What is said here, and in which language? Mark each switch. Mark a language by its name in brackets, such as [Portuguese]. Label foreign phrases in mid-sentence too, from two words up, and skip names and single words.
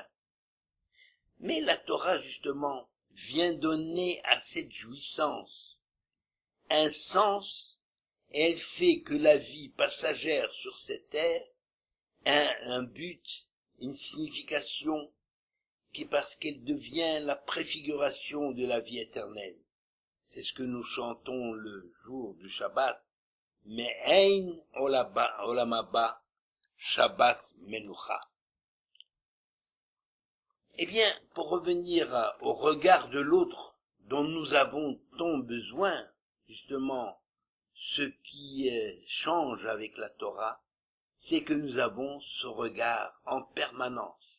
[French] Mais la Torah, justement, vient donner à cette jouissance un sens, et elle fait que la vie passagère sur cette terre a un but, une signification, qui parce qu'elle devient la préfiguration de la vie éternelle. C'est ce que nous chantons le jour du Shabbat. [Hebrew] מעין עולם הבא, שבת מנוחה. [French] Eh bien, pour revenir au regard de l'autre dont nous avons tant besoin, justement, ce qui change avec la Torah, c'est que nous avons ce regard en permanence.